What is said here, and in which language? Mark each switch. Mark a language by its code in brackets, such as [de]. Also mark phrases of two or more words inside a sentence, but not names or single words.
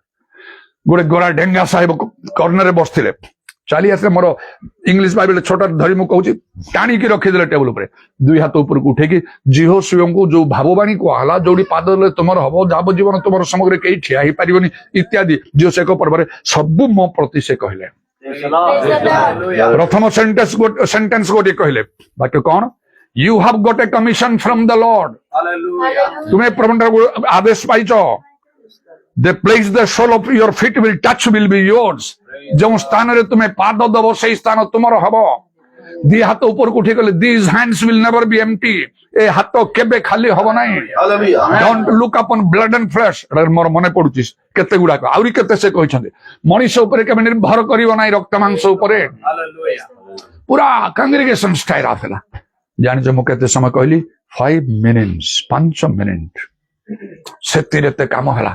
[or] ଗୋଟେ ଗୋରା ଢେଙ୍ଗା ସାହେବ କର୍ଣ୍ଣରରେ ବସିଥିଲେ, ଚାଲି ଆସିଲେ ମୋର ଇଂଲିଶ ବାଇବେଲ ଛୋଟ ଧରି ମୁଁ କହୁଛି ଟାଣିକି ରଖିଦେଲେ ଟେବୁଲ ଉପରେ। 2 ହାତ ଉପରକୁ ଉଠେଇକି ଜିହୋଶୁଆଙ୍କୁ ଯୋଉ ଭାବବାଣୀ କୁହାହେଲା, ଯୋଉଠି ପାଦ ଦେଲେ ତୁମର ହବ, ଯାବଜୀବନ ତୁମର ସମଗ୍ର କେହି ଠିଆ ହେଇପାରିବନି ଇତ୍ୟାଦି ଜିହୋଶୁଆ ପର୍ବରେ ସବୁ ମୋ ପ୍ରତି ସେ କହିଲେ। ପ୍ରଥମ ସେଣ୍ଟେନ୍ସ ଗୋଟିଏ କହିଲେ, ବାକ୍ୟ କଣ? [en] You have got a commission from the Lord. [or] ତୁମେ ପ୍ରଭୁଙ୍କର ଆଦେଶ ପାଇଛ। [en] The place the sole of your feet will touch will be yours. [or] ଯେଉଁ ସ୍ଥାନରେ ତୁମେ ପାଦ ଦବ ସେଇ ସ୍ଥାନ ତୁମର ହବ। 2 ହାତ ଉପରକୁ ଉଠେଇ କହିଲେ, [en] these hands will never be empty. [or] ଏ ହାତ କେବେ ଖାଲି ହବ ନାହିଁ। [en] Don't look upon blood and flesh. [or] ମୋର ମନେ ପଡୁଛି କେତେ ଗୁଡାକ, ଆହୁରି କେତେ ସେ କହିଛନ୍ତି। ମଣିଷ ଉପରେ କେବେ ନିର୍ଭର କରିବ ନାହିଁ, ରକ୍ତ ମାଂସ ଉପରେ। ପୁରା [en] congregation style [or] ଆସିଲା। ଜାଣିଛ ମୁଁ କେତେ ସମୟ କହିଲି? 5 ମିନିଟ୍ସ, 5 ମିନିଟ। ସେଥିରେ ଏତେ କାମ ହେଲା।